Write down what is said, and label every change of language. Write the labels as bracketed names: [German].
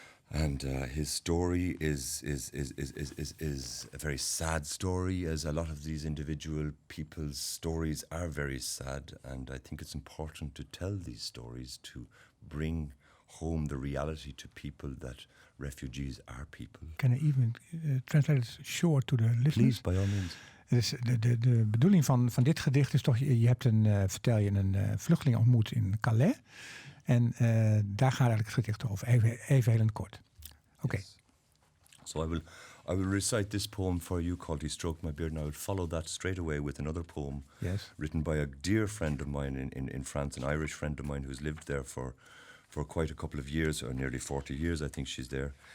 [English] And his story is a very sad story, as a lot of these individual people's stories are very sad. And I think it's important to tell these stories to bring home the reality to people that refugees are people. Can I even translate it short to the listeners? Please, by all means. [Dutch] Dus de bedoeling van dit gedicht is toch, je hebt vertel je een vluchteling ontmoet in Calais. En daar gaat eigenlijk het gedicht over. Even heel in het kort. Oké. [English] Yes. So I will recite this poem for you called He Stroked My Beard, and I will follow that straight away with another poem written by a dear friend of mine in France, an Irish friend of mine who's lived there for quite a couple of years, or nearly 40 years, I think she's there.